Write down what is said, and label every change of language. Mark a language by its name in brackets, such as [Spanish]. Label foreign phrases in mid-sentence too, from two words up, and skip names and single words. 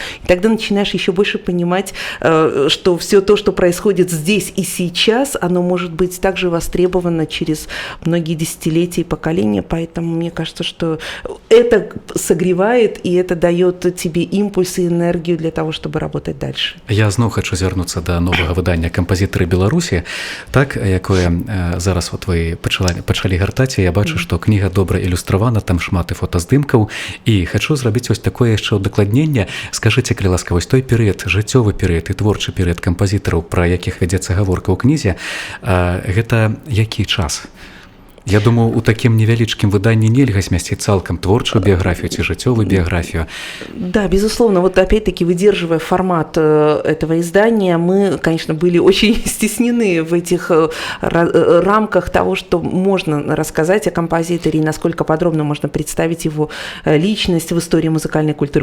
[Russian] И тогда начинаешь еще больше понимать, что все то, что происходит здесь и сейчас, оно может быть также востребовано через многие десятилетия и поколения. Поэтому мне кажется, что это согревает и это дает тебе импульс и энергию для того, чтобы работать дальше. [Belarusian] Я зноў хочу звярнуцца да новага выдання «Кампазітары Беларусі», так, якое зараз вот вы пачалі гартаць, я бачу, што кніга добра ілюстравана, там шмат і фотаздымкаў, і хачу зрабіць вось такое яшчэ ўдакладненне. Скажыце, калі ласка, вось той перыяд, жыццёвы перыяд і творчы перыяд кампазітараў, пра якіх вядзецца гаворка ў кнізе, гэта які час? Я думаю, у таким невялічкім выданні нельга змясціць цалкам творчую биографию ці жыццёвую биографию. [Russian] Да, безусловно. Вот опять-таки, выдерживая формат этого издания, мы, конечно, были очень стеснены в этих рамках того, что можно рассказать о композиторе и насколько подробно можно представить его личность в истории музыкальной культуры.